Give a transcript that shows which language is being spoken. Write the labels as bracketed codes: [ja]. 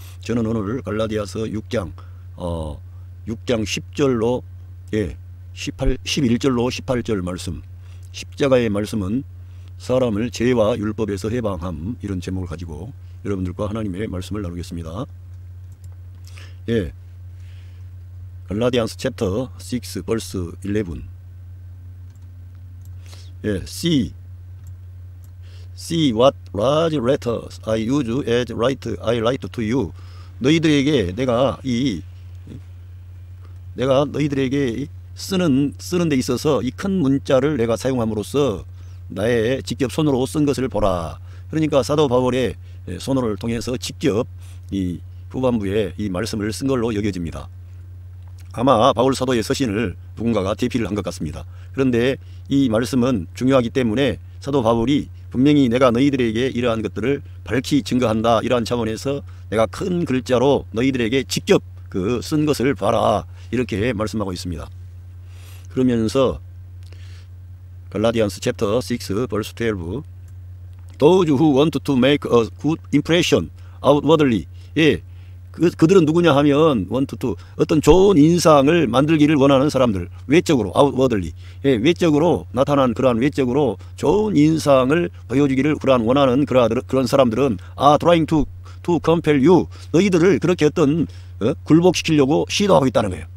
[ko] 저는 오늘 갈라디아서 6장 10절로 11절로 18절 말씀, 십자가의 말씀은 사람을 죄와 율법에서 해방함, 이런 제목을 가지고 여러분들과 하나님의 말씀을 나누겠습니다. [en] 갈라디안스 챕터 6 verse 11. See what large letters I use as I write to you. [ko] 너희들에게 내가 너희들에게 쓰는 데 있어서 이 큰 문자를 내가 사용함으로써 나의 직접 손으로 쓴 것을 보라. 그러니까 사도 바울의 손을 통해서 직접 이 후반부에 이 말씀을 쓴 걸로 여겨집니다. 아마 바울 사도의 서신을 누군가가 대피를 한 것 같습니다. 그런데 이 말씀은 중요하기 때문에 사도 바울이 분명히 내가 너희들에게 이러한 것들을 밝히 증거한다, 이러한 차원에서 내가 큰 글자로 너희들에게 직접 쓴 것을 봐라, 이렇게 말씀하고 있습니다. 그러면서 [en] 갈라디안스 챕터 6 verse 12. Those who want to make a good impression outwardly. [ko] 그들은 누구냐 하면 어떤 좋은 인상을 만들기를 원하는 사람들, 외적으로 outwardly, 외적으로 나타난 그러한 외적으로 좋은 인상을 보여주기를 원하는 그런 사람들은 [en] trying to compel you, [ko] 너희들을 그렇게 어떤 굴복시키려고 시도하고 있다는 거예요.